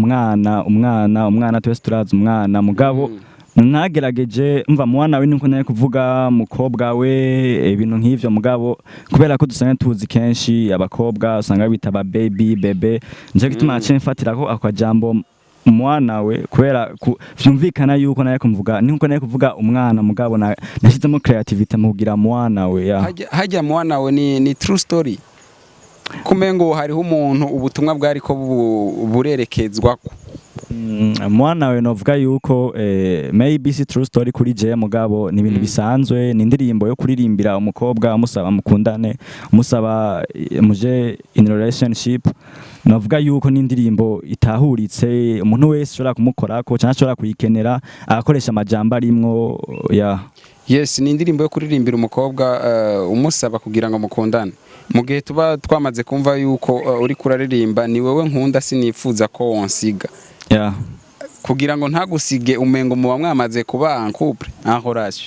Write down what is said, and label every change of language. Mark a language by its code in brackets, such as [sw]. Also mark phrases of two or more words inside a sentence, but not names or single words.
[rn] umwana twese turazi umwana mugabo nagerageje mva mwana we niko naye kuvuga mukobwa we ibintu nk'ivyo mugabo kubera ko dusanga tuzi kenshi abakobwa usanga bita ba baby bebe nje gituma nace mfatira ko akajambo mwana we kubera vyumvikana yuko naye kumvuga niko naye kuvuga umwana mugabo nashizemo creativity mu kugira mwana we hajya mwana we ni [en] true story [rn] kumengo hariho umuntu ubutumwa bwari ko burerekezwa mwana we novuga yuko maybe si [en] true story [rn] kuri je mugabo ni ibintu bisanzwe ni indirimbo yo kuririmbira umukobwa musaba mukundane musaba muje [en] in relationship [rn] novuga yuko ni indirimbo itahuritse umuntu wese ashobora kumukorako cyangwa ashobora kuyikenera akoresha amajambo arimwo yes ni indirimbo yo kuririmbira umukobwa umusaba kugira ngo mukundane mu gihe tuba twamaze kumva yuko uri kuraririmba ni wewe nkunda sinifuza ko wonsiga kugira ngo ntagusige umengo muba mwamaze kuba [fr] en couple en relation